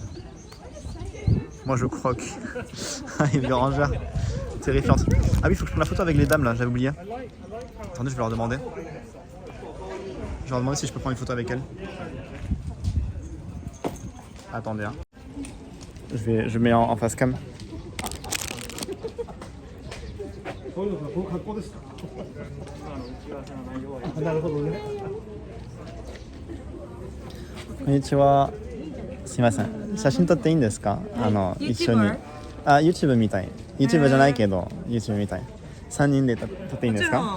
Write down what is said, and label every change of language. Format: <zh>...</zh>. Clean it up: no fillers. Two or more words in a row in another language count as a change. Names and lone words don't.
<fr>Moi je croque. Il est Bérangère. Terrifiante. Ah oui, il faut que je prenne la photo avec les dames là, j'avais oublié. Attendez, je vais leur demander. Je vais leur demander si je peux prendre une photo avec elle. Attendez, hein. Je mets en</fr> <en>face cam.</en> <ja>こういうのがこの格好ですか。なるほどね。こんにちは。すいません。写真撮っていいんですか？一緒に。あ、YouTube みたい。YouTube じゃないけど、YouTube みたい。3人で撮っていいんですか？</ja>